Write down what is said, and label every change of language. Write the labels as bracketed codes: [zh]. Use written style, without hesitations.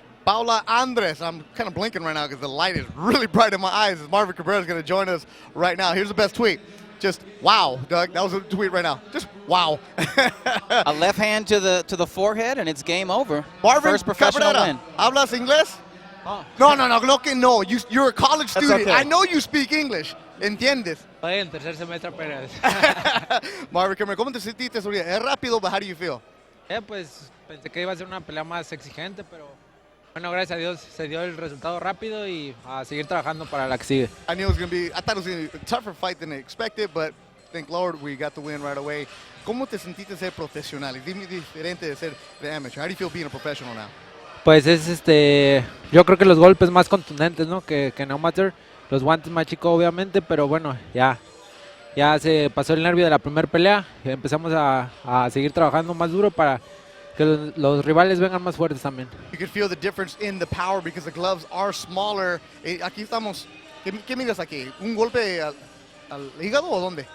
[en] Paula Andres, I'm kind of blinking right now because the light is really bright in my eyes as Marvin Cabrera is going to join us right now. Here's the best tweet. Just wow, Doug. That was a tweet right now. Just wow. A left hand to the forehead, and it's game over. Marvin First professional Cabrera, win. [es] ¿Hablas inglés? Oh. No, que no. [en] You're a college student. okay. I know you speak English. [es] ¿Entiendes? Estoy en tercer semestre apenas. Marvin Cabrera, ¿cómo te sentiste? Es rápido, [en] but how do you feel? [es] Pues pensé que iba a ser una pelea más exigente, pero bueno, gracias a Dios se dio el resultado rápido y a seguir trabajando para la que sigue. [en] I thought it was going to be a tougher fight than I expected, but thank Lord we got the win right away. [es] ¿Cómo te sentiste ser profesional? Es diferente de ser de amateur. [en] How do you feel being a professional now? [es] Pues es yo creo que los golpes más contundentes, ¿no? que en amateur, los guantes más chicos obviamente, pero bueno, ya se pasó el nervio de la primera pelea y empezamos a seguir trabajando más duro para que los rivales vengan más fuertes también. [en] You could feel the difference in the power because the gloves are smaller. [es] Aquí estamos. ¿Qué miras aquí? ¿Un golpe al hígado o dónde?